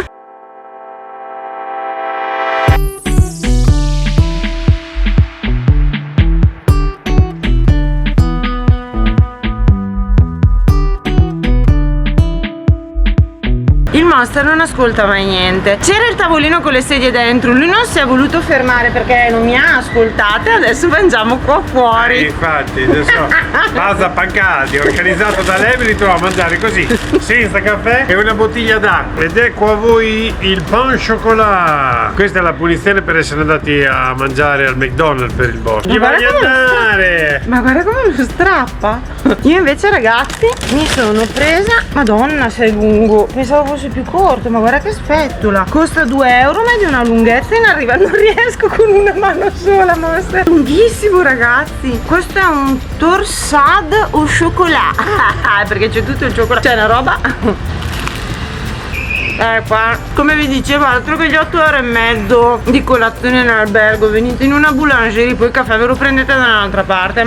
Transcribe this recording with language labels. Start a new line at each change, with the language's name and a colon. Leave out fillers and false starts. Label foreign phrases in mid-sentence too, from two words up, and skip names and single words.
Italian: Il Monster non ascolta mai niente. C'era il tavolino con le sedie dentro, lui non si è voluto fermare perché non mi ha ascoltate. Adesso mangiamo qua fuori. Infatti, adesso basta pancati, organizzato da lei, mi ritrovo a mangiare così, senza caffè e una bottiglia d'acqua. Ed ecco a voi il
French: pain chocolat.
Italian: Questa è la punizione per essere andati a mangiare al McDonald's per il boss. Gli voglio andare! Ma guarda come lo strappa. Io invece, ragazzi, mi sono presa, madonna sei lungo, pensavo fosse più corto, ma guarda che spettola. Costa 2 euro, ma è di una lunghezza inarrivabile. Non riesco con una mano sola, Monster. Lunghissimo, ragazzi. Questo è un
French: torsade au chocolat.
Italian: Perché c'è tutto il cioccolato. C'è una roba. Qua, come vi dicevo, altro che gli 8,5 euro di colazione in albergo. Venite in una boulangerie, poi il caffè ve lo prendete da un'altra parte.